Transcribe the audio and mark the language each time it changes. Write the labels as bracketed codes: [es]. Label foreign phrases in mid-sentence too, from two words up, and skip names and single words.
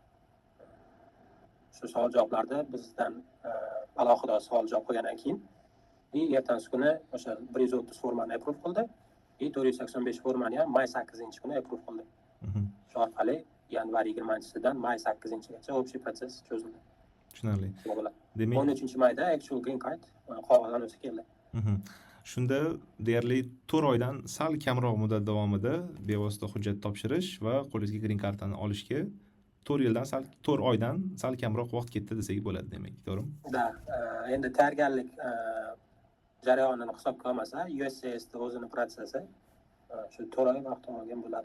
[uz] Shu savol javoblarda bizdan alohida savol javob qilgandan keyin ertasi kuni o'sha 130 formani approve qildi. 485 formani ham may 8-kuni approve qildi. Shu orqali yanvar 20-sidan may 8-gacha общий protsess cho'zildi. Tushunarli. Demak, 13-mayda [en] actual green card [uz] qog'ozdan o'zi keldi. Shunda deyarli 4 oydan sal kamroq muddat davomida bevosita hujjat topshirish va qo'lingizga [en] green cardani [uz] olishga 4 oydan sal kamroq vaqt ketdi desak bo'ladi, demak, to'g'rimi? Da, endi tayyorgarlik jarayonini hisobga olmasa, USCISda o'zini protsessi shu 4 oy vaqt olgan bo'ladi.